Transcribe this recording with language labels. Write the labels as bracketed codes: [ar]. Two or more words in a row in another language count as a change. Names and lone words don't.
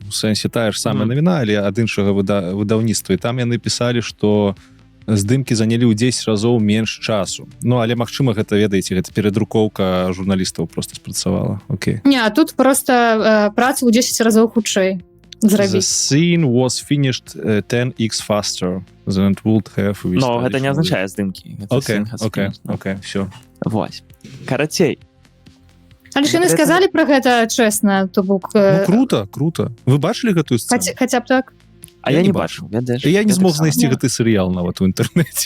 [be] У сэнсе тая ж самая навіна, але ад іншага выдаўніцтва. І там яны пісалі, што здымкі занялі ў 10 разоў менш часу. Ну, але, магчыма, гэта, ведаеце, гэта перадрукоўка журналістаў просто спрацавала. Окей. Не, а тут просто працу ў 10 разоў хутчэй. [en] The scene was finished 10x faster than it would have. [be] Но гэта не азначае здымкі. [ru] Окей, все. [be] Вось. Карацей. Але ж яны сказалі пра гэта чэсна, то бок... Ну, круто. Вы бачылі гэтую сцэну? Хаця б так. А я не бачу. Я не змог знайсці гэты серыял нават у інтэрнэце.